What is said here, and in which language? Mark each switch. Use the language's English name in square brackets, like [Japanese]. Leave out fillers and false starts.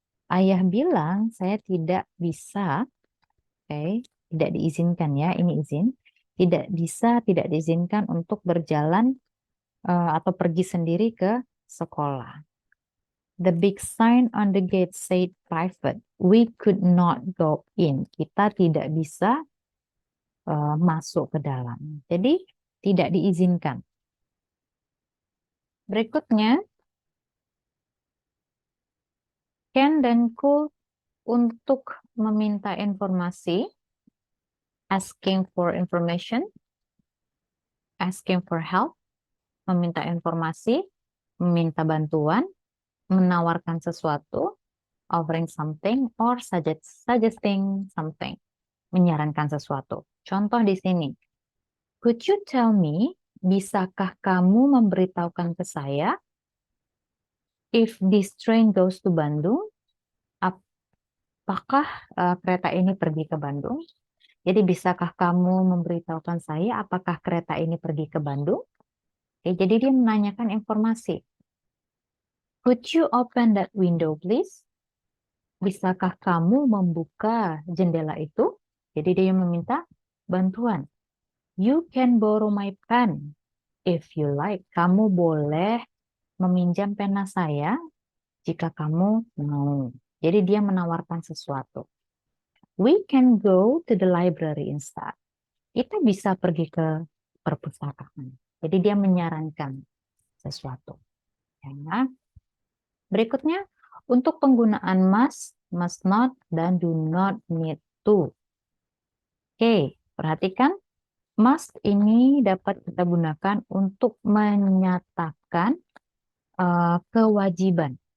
[Indonesian] Ayah bilang saya tidak bisa, tidak diizinkan ya, ini izin. Tidak bisa, tidak diizinkan untuk berjalan atau pergi sendiri ke sekolah. [English] The big sign on the gate said private. We could not go in. [Indonesian] Kita tidak bisa masuk ke dalam. Jadi tidak diizinkan. Berikutnya, can dan could untuk meminta informasi. [English] asking for information, asking for help, [Indonesian] meminta informasi, meminta bantuan, menawarkan sesuatu, [English] offering something, or suggesting something, [Indonesian] menyarankan sesuatu. Contoh di sini, [English] could you tell me, [Indonesian] bisakah kamu memberitahukan ke saya, [English] if this train goes to Bandung, [Indonesian] apakah kereta ini pergi ke Bandung? Jadi bisakah kamu memberitahukan saya apakah kereta ini pergi ke Bandung? Oke, jadi dia menanyakan informasi. [English] Could you open that window, please? [Indonesian] Bisakah kamu membuka jendela itu? Jadi dia meminta bantuan. [English] You can borrow my pen if you like. [Indonesian] Kamu boleh meminjam pena saya jika kamu mau. Jadi dia menawarkan sesuatu. [English] We can go to the library instead. [Indonesian] Kita bisa pergi ke perpustakaan. Jadi dia menyarankan sesuatu. Ya. Berikutnya, untuk penggunaan must not, dan do not need to. Oke, perhatikan. Must ini dapat kita gunakan untuk menyatakan kewajiban.